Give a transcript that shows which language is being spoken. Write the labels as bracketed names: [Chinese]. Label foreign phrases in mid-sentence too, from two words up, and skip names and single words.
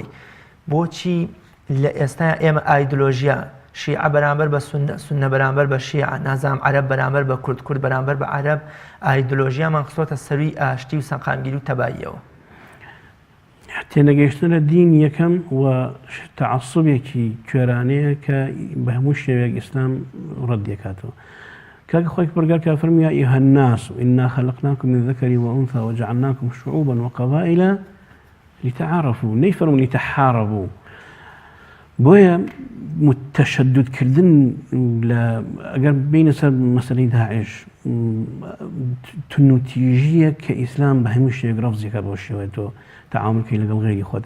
[Central Kurdish] بۆچی لە ئێستا ئێمە ئایدۆلۆژیا شیعە بەرامبەر بە سونە بەرامبەر بە شیعە، نازام عەرەب بەرامبەر بە کورد، کورد بەرامبەر بە عەرەب، ئایدۆلۆژیامان خستۆتە سەروی ئاشتی و سەقامگیری و تەباییەوە. تێنەگەیشتن لە دین یەکەم و تەعەسسوبێکی کوێرانەیە کە بە هەموو شێوەیەک ئیسلام ڕەت دەکاتەوە. کاکە خۆی پەروەردگار کە فەرمووی [Arabic] یا ئەیها الناس إنا خلقناكم من ذكر وأنثى وجعلناكم شعوبا وقبائل لتعارفوا، [Central Kurdish] نەیفەرمووی لتحاربوا. بۆیە متەشەدودکردن ئەگەر بینە سەر مەسەلەی داعش تونوتیژیە کە ئیسلام بە هەموو شتێک ڕەفزێکە بۆ شێوەیە تۆ تەعاملکەی لەگەڵ غێری خۆدا.